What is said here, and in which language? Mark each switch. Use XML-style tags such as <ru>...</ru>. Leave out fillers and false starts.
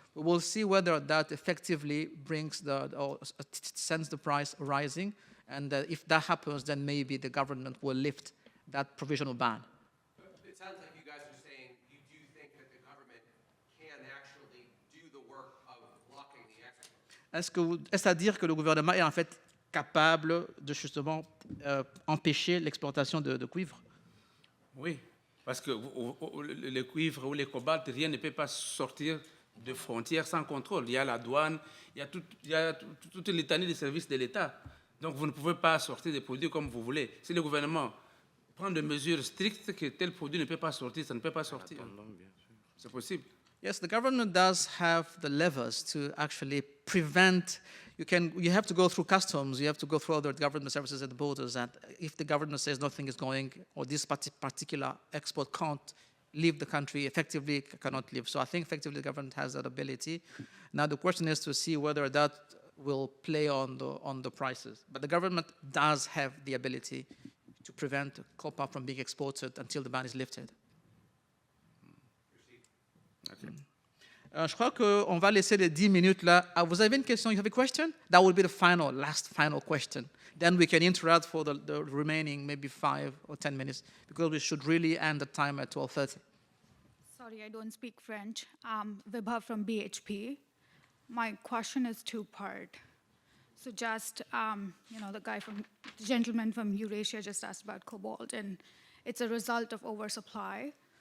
<en>We will see whether that effectively brings or sends the price rising, and if that happens, then maybe the government will lift that provisional ban. It sounds like you guys are saying you do think that the government can actually do the work of blocking the export.</en> <fr>Est-ce à dire que le gouvernement est en fait capable de justement empêcher l'exportation de cuivre? Oui, parce que le cuivre ou le cobalt, rien ne peut pas sortir de frontières sans contrôle. Il y a la douane, il y a toute l'étendue des services de l'État. Donc vous ne pouvez pas sortir des produits comme vous voulez. Si le gouvernement prend des mesures strictes que tel produit ne peut pas sortir, ça ne peut pas sortir. C'est possible.</fr> <en>Yes, the government does have the levers to actually prevent. You have to go through customs, you have to go through other government services at the borders, and if the government says nothing is going, or this particular export can't leave the country, effectively cannot leave. So I think effectively the government has that ability. Now the question is to see whether that will play on the prices. But the government does have the ability to prevent copper from being exported until the ban is lifted. Okay.</en> <fr>Je crois qu'on va laisser les 10 minutes là. Vous avez une question?</fr> <en>You have a question? That will be the last final question. Then we can interact for the remaining maybe 5 or 10 minutes because we should really end the time at 12:30. Sorry, I don't speak French. Vibha from BHP. My question is two-part. So just, the gentleman from Eurasia just asked about cobalt, and it's a result of oversupply.</en>